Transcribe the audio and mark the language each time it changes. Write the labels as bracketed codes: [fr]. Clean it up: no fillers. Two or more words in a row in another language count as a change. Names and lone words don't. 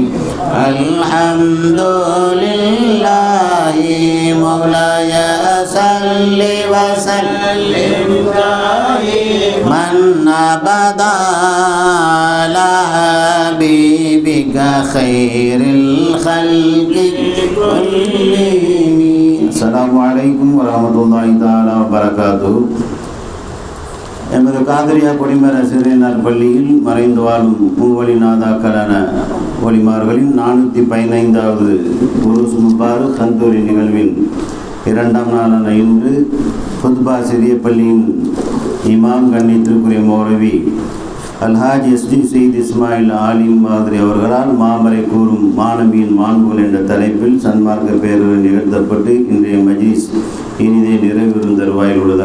[ar] الحمد لله مولاي صل وسلم من أبدا على حبيبك خير الخلق كلهم. السلام عليكم ورحمة الله تعالى وبركاته. [ta] எமது காதரியா கொடிமர சிறியனார் பள்ளியில் மறைந்து வாழும் பூவழி நாதாக்களான ஒளிமார்களின் 415வது [ar] عرس مبارك [ta] கந்தூரி நிகழ்வின் இரண்டாம் நாளான இன்று குத்பா சிறிய பள்ளியின் இமாம் கண்ணியத்திற்குரிய மௌலவி அல்ஹாஜ் எஸ்டி சயீத் இஸ்மாயில் ஆலிம் மாதிரி அவர்களால் மாமரை கூறும் மாணவியின் மாண்புகள் என்ற தலைப்பில் சன்மார்க்க பேரவை நிகழ்த்தப்பட்டு இன்றைய மஜ்லிஸ் இனிதே நிறைவேறும் தருவாயில் உள்ளது.